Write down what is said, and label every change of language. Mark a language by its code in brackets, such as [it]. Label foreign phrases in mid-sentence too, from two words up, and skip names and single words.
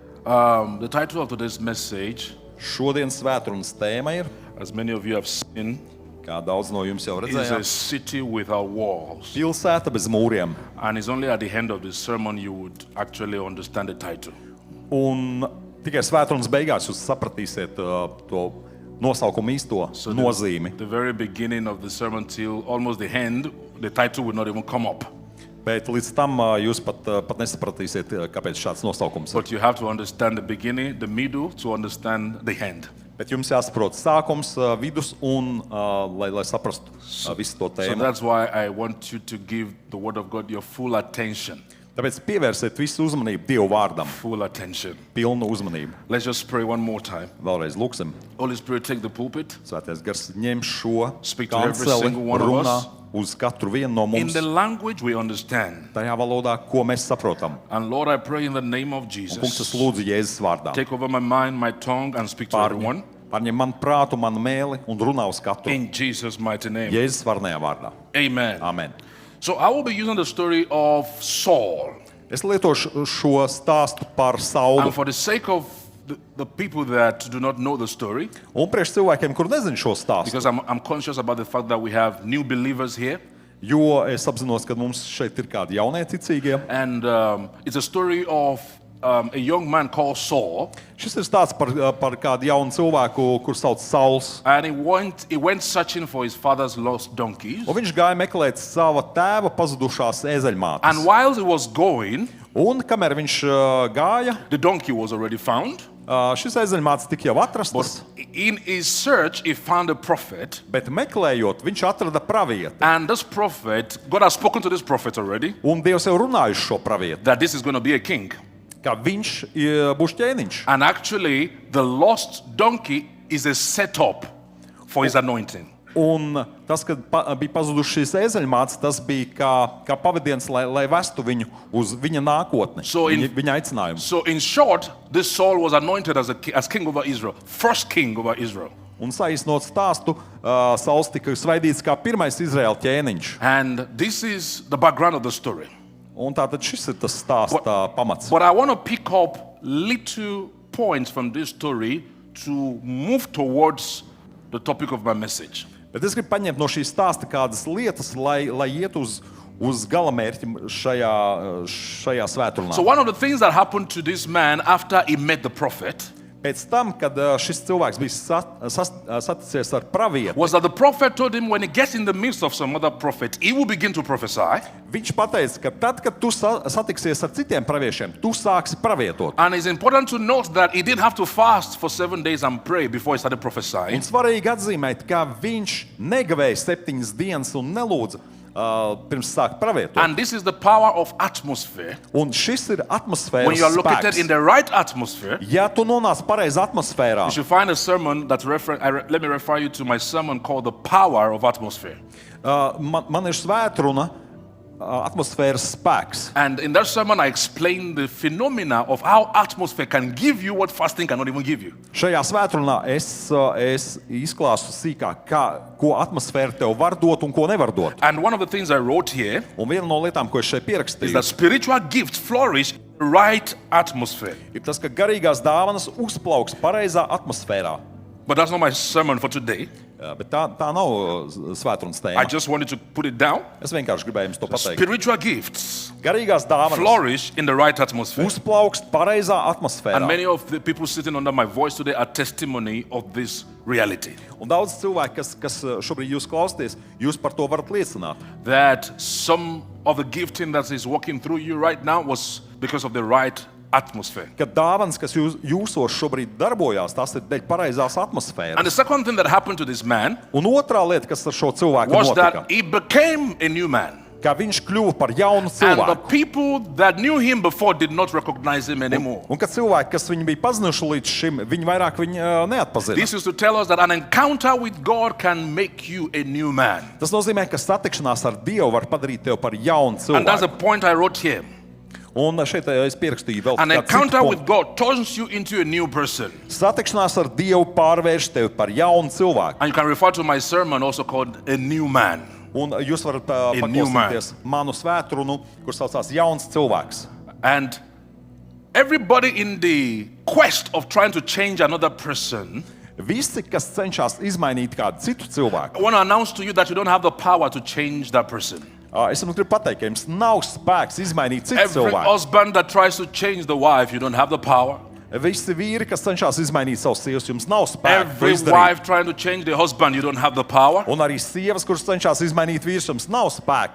[en] The title of today's message, [lv] Šodienas svētdienas tēma ir, [en] as many of you have seen, [lv] kā daudz no jums jau [en] is a [lv] redzējāt, [en] city without walls. [lv] pilsēta bez mūriem. [en] And it's only at the end of the sermon you would actually understand the title. [lv] Un tikai svētdienas beigās jūs sapratīsiet to nosaukumu īsto nozīmi. [en] The very beginning of the sermon till almost the end, the title would not even come up. [lv] Bet līdz tam jūs pat nesapratīsiet, kāpēc šāds nosaukums ir. [en] But you have to understand the beginning, the middle, to understand the end. [lv] Bet jums jāsaprot sākums, vidus un lai saprastu visu to [en] So [lv] tēmu. [en] that's why I want you to give the Word of God your full attention. [lv] Tāpēc pievērsiet visu uzmanību Dievu vārdam, [en] Full attention. [lv] pilnu uzmanību. [en] Let's just pray one more time. [lv] Vēlreiz lūksim. [en] Holy Spirit, take the pulpit. [lv] Svētais gars ņem šo [en] Speak to every [lv] kanceli, [en] single one of [lv] runā [en] us. [lv] uz katru vienu no [en] In [lv] mums, [en] the language we understand. [lv] tajā valodā, ko mēs saprotam. [en] And Lord, I pray in the name of [lv] Kungs, [en] Jesus, [lv] es lūdzu Jēzus vārdā. [en] take over my mind, my tongue, and speak to everyone. [lv] Pārņem man prātu, man mēli un runā uz katru. [en] In Jesus' mighty name. [lv] Jēzus varnajā vārdā. [en] Amen. [lv] Amen. [en] So I will be using the story of Saul. [lv] Es lietošu šo stāstu par Saulu. [en] And for the sake of the people that do not know the story, [lv] Un priekš cilvēkiem, kur nezin šo stāstu, [en] because I'm conscious about the fact that we have new believers here. [lv] jo es apzinos, ka mums šeit ir kādi jaunie ticīgie. [en] And it's a story of a young man called Saul. [lv] Šis ir stāsts par kādu jaunu cilvēku, kur sauc Sauls. [en] And he went searching for his father's lost donkeys. [lv] Un viņš gāja meklēt sava tēva pazudušās ezeļmātes. [en] And while he was going, [lv] Un kamēr viņš gāja, [en] the donkey was already found. [lv] šis ezeļmātes tika jau atrastas, [en] In his search, he found a prophet. [lv] bet meklējot, viņš atrada pravieti. [en] And this prophet, God has spoken to this prophet already, [lv] Un Dievs jau runājuši šo pravieti, [en] that this is going to be a king. [lv] ka viņš būs ķēniņš. [en] And actually, the lost donkey is a setup for his anointing. [lv] Un tas, kad bija pazudušas šīs ezeļmātes, tas bija kā pavadiens, lai vestu viņu uz viņa nākotni, [en] So in- [lv] viņa aicinājumu. [en] So, in short, this Saul was anointed as king over Israel, first king over Israel. [lv] Un saīsinot stāstu, Sauls tika svaidīts kā pirmais Izraēla ķēniņš. [en] And this is the background of the story. [lv] Un tātad šis ir tas stāsta pamats. [en] But I want to pick up little points from this story to move towards the topic of my message. [lv] Bet es gribu paņemt no šīs stāsta kādas lietas, lai iet uz galamērķi šajā svētdienā. [en] So one of the things that happened to this man after he met the prophet [lv] Pēc tam, kad šis cilvēks bija saticies ar pravieti, [en] was that the prophet told him when he gets in the midst of some other prophet, he will begin to prophesy. [lv] viņš pateica, ka tad, kad tu satiksies ar citiem praviešiem, tu sāksi pravietot. [en] And it's important to note that he didn't have to fast for 7 days and pray before he started prophesying. [lv] Un svarīgi atzīmēt, ka viņš negavēja 7 dienas un nelūdza pirms sākt pravietot. [en] And this is the power of atmosphere. [lv] Un šis ir atmosfēras [en] When you are located in [lv] spēks. [en] the right atmosphere, [lv] Ja tu nonāc pareizā atmosfērā, [en] you should find a sermon that let me refer you to my sermon called The Power of Atmosphere. [lv] man ir svētruna atmosfēras spēks. [en] And in that sermon, I explained the phenomena of how atmosphere can give you what fasting cannot even give you. [lv] Šajā svētrunā es izklāstu sīkāk, ko atmosfēra tev var dot un ko nevar dot. [en] And one of the things I wrote here [lv] Un viena no lietām, ko es šeit [en] is [lv] pierakstīju, [en] that spiritual gifts flourish in the right atmosphere. [lv] ir tas, ka garīgās dāvanas uzplauks pareizā atmosfērā. [en] But that's not my sermon for today. [lv] Bet tā nav svētrunas [en] I [lv] tēma. [en] just wanted to put it down. [lv] Es vienkārši gribēju jums to pateikt. [en] Spiritual gifts [lv] Garīgās dāvanas [en] flourish in the right atmosphere. [lv] uzplauks pareizā [en] And [lv] atmosfērā. [en] many of the people sitting under my voice today are testimony of this reality. [lv] Un daudz cilvēku, kas šobrīd jūs klausāties, jūs par to varat liecināt. [en] That some of the gifting that is working through you right now was because of the right atmosphere. [lv] Ka dāvanas, kas jūsos šobrīd darbojās, tas ir dēļ pareizās atmosfēras. [en] And the second thing that happened to this man [lv] Un otrā lieta, kas ar šo cilvēku [en] was [lv] notika, [en] that he became a new man. [lv] ka viņš kļuva par jaunu [en] And the [lv] cilvēku. [en] people that knew him before did not recognize him anymore. [lv] Un ka cilvēki, kas viņu bija pazinuši līdz šim, viņi vairāk viņu neatpazina. [en] This is to tell us that an encounter with God can make you a new man. [lv] Tas nozīmē, ka satikšanās ar Dievu var padarīt tevi par jaunu [en] And that's the [lv] cilvēku. [en] point I wrote here. [lv] Un šeit es pierakstīju vēl [en] An [lv] kādu [en] encounter [lv] citu [en] with [lv] punktu. [en] God turns you into a new person. [lv] Satikšanās ar Dievu pārvērš tevi par jaunu cilvēku. [en] And you can refer to my sermon also called A New Man. [lv] Un jūs varat [en] new man. [lv] paklausīties manu svētrunu, kur saucās jauns cilvēks. [en] And Everybody in the quest of trying to change another person, [lv] Visi, kas cenšas izmainīt kādu citu cilvēku, [en] I want to announce to you that you don't have the power to change that person. [lv] es jums gribu pateikt, ka jums nav spēks izmainīt citu [en] Every [lv] cilvēku. [en] husband that tries to change the wife, you don't have the power. [lv] Visi vīri, kas cenšas izmainīt savus sievas, jums nav spēka to [en] Every [lv] izdarīt. [en] wife trying to change the husband, you don't have the power. [lv] Un arī sievas, kuras cenšas izmainīt vīrus, jums nav spēka.